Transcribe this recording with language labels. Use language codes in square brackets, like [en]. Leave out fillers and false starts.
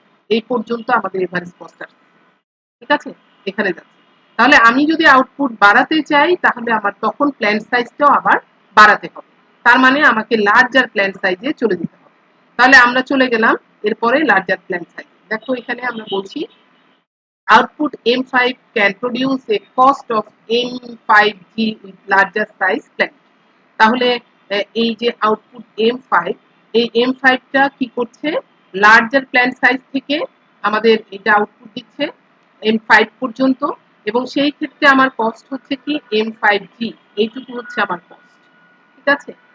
[bn] এই পর্যন্ত আমাদের এভারেজ কস্ট আসছে, ঠিক আছে, এখানে যাচ্ছে। তাহলে আমি যদি আউটপুট বাড়াতে চাই তাহলে আমার তখন প্ল্যান্ট সাইজটাও আবার বাড়াতে হবে। তার মানে আমাকে লার্জার প্ল্যান্ট সাইজে চলে যেতে হবে। তাহলে আমরা চলে গেলাম এরপরে লার্জার প্ল্যান্ট সাইজ। দেখো এখানে আমরা বলছি [en] output M5 can produce a cost of M5G with larger size plant। [bn] তাহলে এই যে আউটপুট M5, এই M5টা কি করছে, লার্জার প্ল্যান্ট সাইজ থেকে আমাদের এটা আউটপুট দিচ্ছে M5 পর্যন্ত, এবং সেই ক্ষেত্রে আমার কস্ট হচ্ছে কি M5G, এইটুকু হচ্ছে আমার কস্ট, ঠিক আছে।